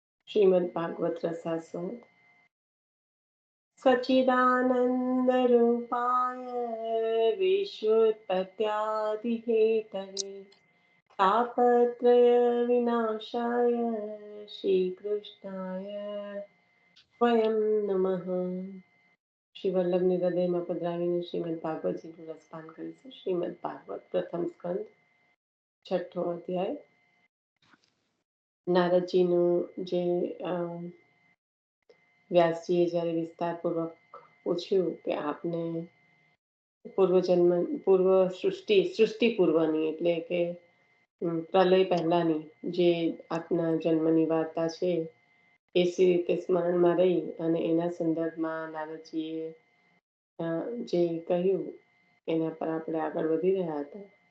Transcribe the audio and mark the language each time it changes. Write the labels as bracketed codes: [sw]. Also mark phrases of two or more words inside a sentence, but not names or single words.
[sa] श्रीमद् भागवत रसास्वाद सच्चिदानन्दरूपाय विश्वोत्पत्त्यादिहेतवे तापत्रयविनाशाय श्रीकृष्णाय स्वयं नमः। [gu] શ્રી વલ્લભની હૃદયમાં પધરાવીને શ્રીમદ ભાગવતજીનું રસપાન કરીશું। શ્રીમદ ભાગવત પ્રથમ સ્કંદ છઠ્ઠો અધ્યાય। નારદજીનું જે વ્યાસજીએ જ્યારે વિસ્તારપૂર્વક પૂછ્યું કે આપને પૂર્વ સૃષ્ટિ પૂર્વની એટલે કે પ્રલય પહેલાની જે આપના જન્મની વાર્તા છે એ સી રીતે સ્મરણમાં રહી અને એના સંદર્ભમાં નારદજીએ જે કહ્યું એના પર આપણે આગળ વધી રહ્યા હતા।